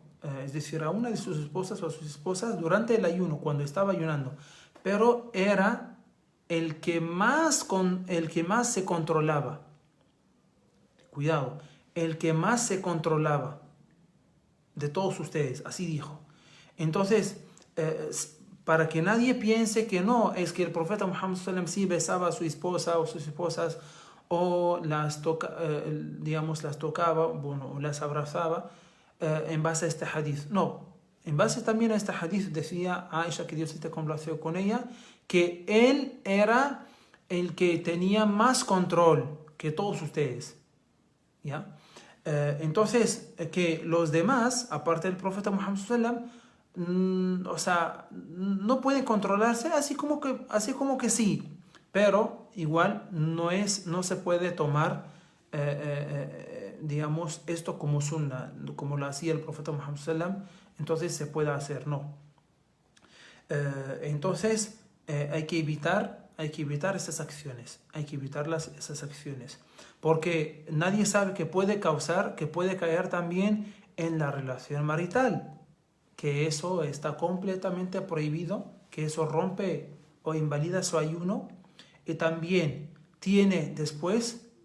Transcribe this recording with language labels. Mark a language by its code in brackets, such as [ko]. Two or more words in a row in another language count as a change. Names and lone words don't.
[es] Es decir, a una de sus esposas o a sus esposas durante el ayuno, cuando estaba ayunando, pero era el que más se controlaba. Cuidado, el que más se controlaba de todos ustedes, así dijo. Entonces, para que nadie piense que no, es que el profeta Muhammad [ar] صلى الله عليه وسلم [es] sí besaba a su esposa o sus esposas, o las tocaba, bueno, o las abrazaba en base a este hadith. No, en base también a este hadith decía Aisha, que Dios esté complacido con ella, que él era el que tenía más control que todos ustedes, ¿ya? Entonces, que los demás, aparte del profeta Muhammad [ar] صلى الله عليه وسلم, [es] no pueden controlarse, así como que sí, pero igual no se puede tomar esto como sunna, como lo hacía el profeta Muhammad [ar] صلى الله عليه وسلم, [es] entonces se puede hacer, no. Entonces hay que evitar esas acciones, hay que evitarlas esas acciones, porque nadie sabe que puede caer también en la relación marital, que eso está completamente prohibido, que eso rompe o invalida su ayuno, y también tiene después